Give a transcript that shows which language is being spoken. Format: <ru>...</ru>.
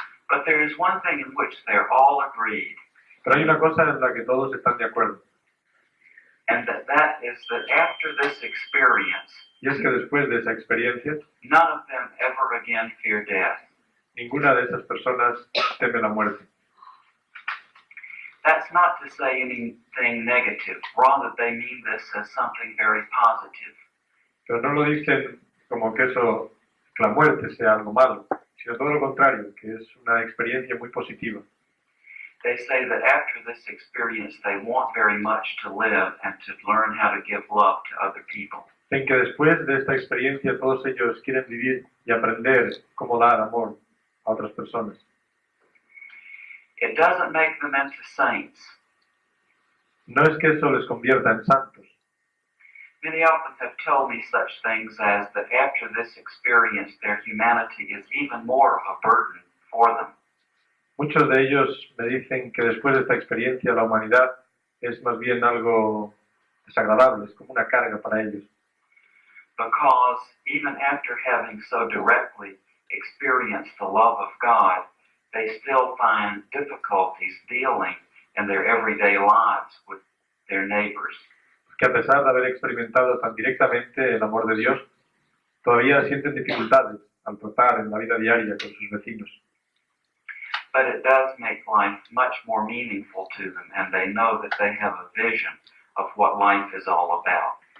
<en>But there is one thing in which they're all agreed.</en> <es>Pero hay una cosa en la que todos están de acuerdo.</es> <en>And that is that after this experience,</en> <es>Y es que después de esa experiencia,</es> <en>none of them ever again fear death.</en> <es>ninguna de esas personas teme la muerte.</es> <en>That's not to say anything negative. Rather, they mean this as something very positive.</en> <es>Pero no lo dicen como que la muerte sea algo malo, sino todo lo contrario, que es una experiencia muy positiva.</es> <en>They say that after this experience, they want very much to live and to learn how to give love to other people.</en> <es>En que después de esta experiencia todos ellos quieren vivir y aprender cómo dar amor a otras personas.</es> <en>It doesn't make them into saints.</en> <es>No es que eso les convierta en santos.</es> <en>Many of them have told me such things as that after this experience, their humanity is even more of a burden for them.</en> <es>Muchos de ellos me dicen que después de esta experiencia la humanidad es más bien algo desagradable, es como una carga para ellos.</es> <en>Because even after having so directly experienced the love of God, they still find difficulties dealing in their everyday lives with their neighbors.</en> <es>Que a pesar de haber experimentado tan directamente el amor de Dios, todavía sienten dificultades al tratar en la vida diaria con sus vecinos.</es> <en>But it does make life much more meaningful to them, and they know that they have a vision of what life is all about.</en>